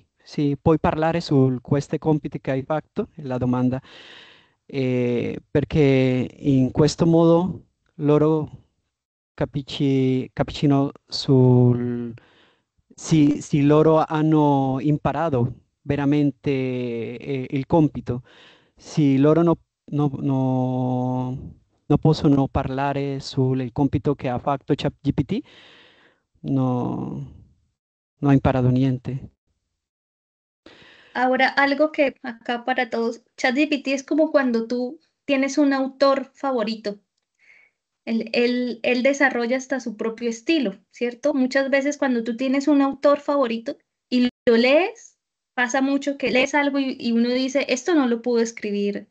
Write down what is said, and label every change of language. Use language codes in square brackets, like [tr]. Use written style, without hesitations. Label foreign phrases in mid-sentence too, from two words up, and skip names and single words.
[it] Sì, puoi parlare su questi compiti che hai fatto, la domanda, perché in questo modo loro capiscono se loro hanno imparato veramente il compito. Se loro non possono parlare sul compito che ha fatto ChatGPT, no, non ha imparato niente. [es] Ahora, algo que acá para todos, ChatGPT es como cuando tú tienes un autor favorito. Él desarrolla hasta su propio estilo, ¿cierto? Muchas veces cuando tú tienes un autor favorito y lo lees, pasa mucho que lees algo y uno dice, esto no lo pudo escribir.